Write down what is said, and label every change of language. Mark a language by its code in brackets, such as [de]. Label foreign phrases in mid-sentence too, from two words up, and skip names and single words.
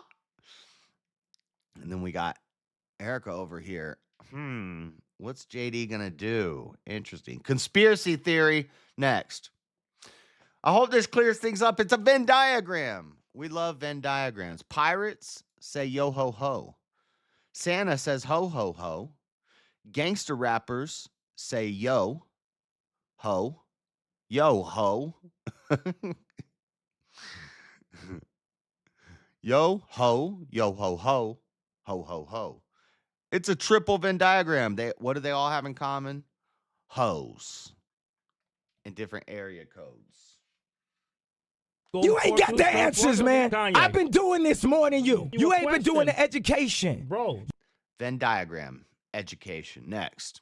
[en] And then we got Erica over here. What's JD going to do? Interesting. Conspiracy theory next. I hope this clears things up. It's a Venn diagram. We love Venn diagrams. Pirates say yo ho ho. Santa says ho ho ho. Gangster rappers say yo ho. Yo ho. Yo ho. Yo ho ho. Ho ho ho. It's a triple Venn diagram. What do they all have in common? Hoes. And different area codes. You ain't got the answers, man. I've been doing this more than you. You ain't been doing the education. Bro. Venn diagram. Education. Next.